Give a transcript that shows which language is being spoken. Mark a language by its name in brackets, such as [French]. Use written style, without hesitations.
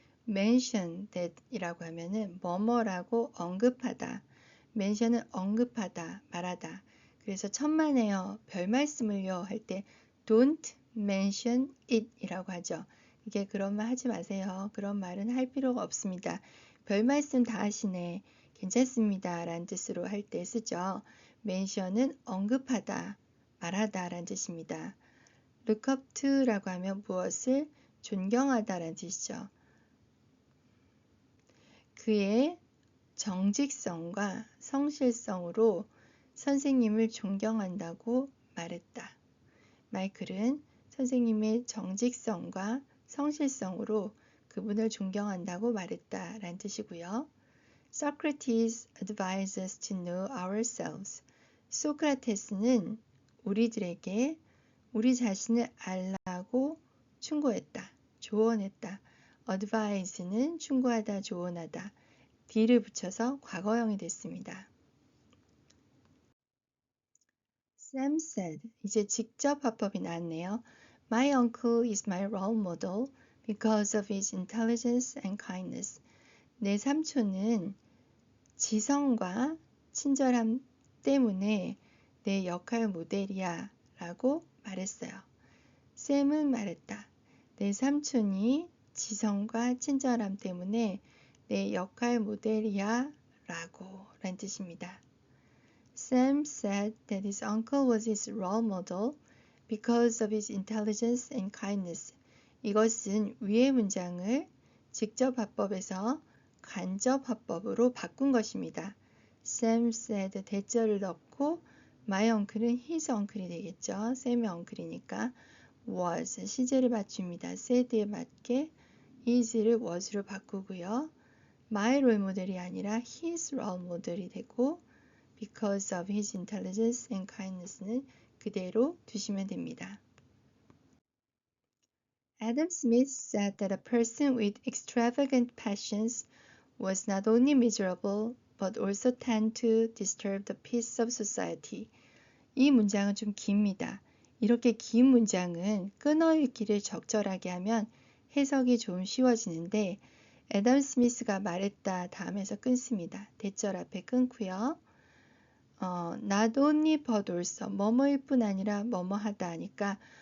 [Korean] mention that 이라고 하면은 뭐뭐라고 언급하다. mention은 언급하다, 말하다. 그래서 천만에요, 별 말씀을요 할 때 [English] don't mention it [Korean] 이라고 하죠. 이게 그런 말 하지 마세요. 그런 말은 할 필요가 없습니다. 별 말씀 다 하시네. 괜찮습니다. 라는 뜻으로 할 때 쓰죠. mention은 언급하다, 말하다 라는 뜻입니다. look up to 라고 하면 무엇을 존경하다 라는 뜻이죠. 그의 정직성과 성실성으로 선생님을 존경한다고 말했다. 마이클은 선생님의 정직성과 성실성으로 그분을 존경한다고 말했다 라는 뜻이고요. [English] Socrates advised us to know ourselves. [Korean] 소크라테스는 우리들에게 우리 자신을 알라고 충고했다, 조언했다. advise는 충고하다, 조언하다. d를 붙여서 과거형이 됐습니다. [English] Sam said, [Korean] 이제 직접 화법이 나왔네요. [English] My uncle is my role model because of his intelligence and kindness. [Korean] 내 삼촌은 지성과 친절함 때문에 내 역할 모델이야 라고 말했어요. 샘은 말했다. 내 삼촌이 지성과 친절함 때문에 내 역할 모델이야 라고 란 뜻입니다. [English] Sam said that his uncle was his role model because of his intelligence and kindness. [Korean] 이것은 위의 문장을 직접 화법에서 간접 화법으로 바꾼 것입니다. Sam said 대절을 넣고 my uncle은 his uncle이 되겠죠. 샘의 uncle이니까 was 시제를 맞춥니다. said에 맞게 is를 was로 바꾸고요. my role model이 아니라 his role model이 되고 [English] because of his intelligence and kindness [Korean] 는 그대로 두시면 됩니다. [English] Adam Smith said that a person with extravagant passions was not only miserable but also tend to disturb the peace of society. [Korean] 이 문장은 좀 깁니다. 이렇게 긴 문장은 끊어읽기를 적절하게 하면 해석이 좀 쉬워지는데 애덤 스미스가 말했다 다음에서 끊습니다. 대절 앞에 끊고요. not only but also 뭐뭐일 뿐 아니라 뭐뭐 하다 하니까